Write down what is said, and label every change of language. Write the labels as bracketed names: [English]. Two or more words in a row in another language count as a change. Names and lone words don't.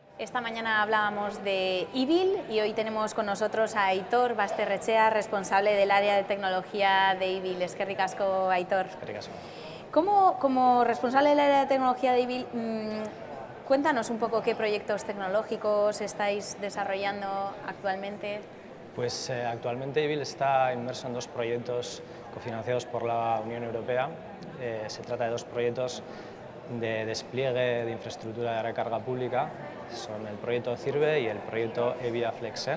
[Spanish] Esta mañana hablábamos de IBIL y hoy tenemos con nosotros a Aitor Basterrechea, responsable del área de tecnología de IBIL. [Basque] Eskerrik asko, Aitor. Eskerrik asko. [Spanish] Como responsable del área de tecnología de IBIL, cuéntanos un poco qué proyectos tecnológicos estáis desarrollando actualmente. Pues actualmente IBIL está inmerso en dos proyectos cofinanciados por la Unión Europea. Se trata de dos proyectos de despliegue de infraestructura de recarga pública, son el proyecto CIRVE y el proyecto EVIA Flexe.